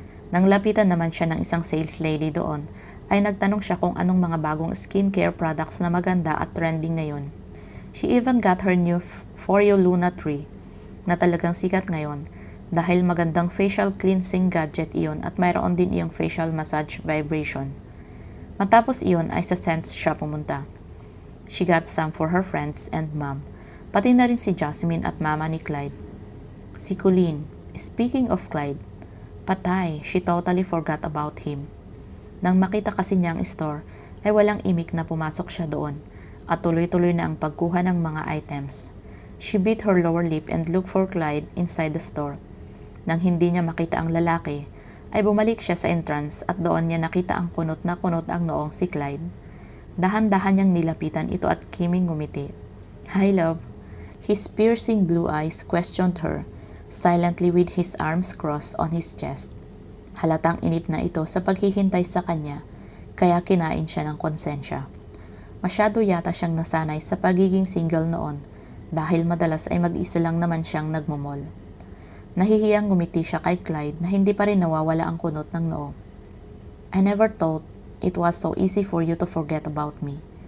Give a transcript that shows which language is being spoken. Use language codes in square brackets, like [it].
[tl] Nang lapitan naman siya ng isang sales lady doon, ay nagtanong siya kung anong mga bagong skincare products na maganda at trending ngayon. [en] She even got her new Foreo Luna 3 [tl] na talagang sikat ngayon dahil magandang facial cleansing gadget iyon at mayroon din iyong facial massage vibration. Matapos iyon ay sa scents siya pumunta. [en] She got some for her friends and mom. [tl] Pati na rin si Jasmine at mama ni Clyde. [en] Si Colleen, speaking of Clyde, patay, she totally forgot about him. [tl] Nang makita kasi niya ang store, ay walang imik na pumasok siya doon at tuloy-tuloy na ang pagkuha ng mga items. [en] She bit her lower lip and looked for Clyde inside the store. [tl] Nang hindi niya makita ang lalaki, ay bumalik siya sa entrance at doon niya nakita ang kunot na kunot ang noong si Clyde. Dahan-dahan niyang nilapitan ito at kiming ngumiti. Hi, love. [en] His piercing blue eyes questioned her, silently with his arms crossed on his chest. [tl] Halatang inip na ito sa paghihintay sa kanya, kaya kinain siya ng konsensya. Masyado yata siyang nasanay sa pagiging single noon, dahil madalas ay mag-isa lang naman siyang nagmumol. Nahihiyang ngumiti siya kay Clyde na hindi pa rin nawawala ang kunot ng noo. [en] I never thought it was so easy for you to forget about me.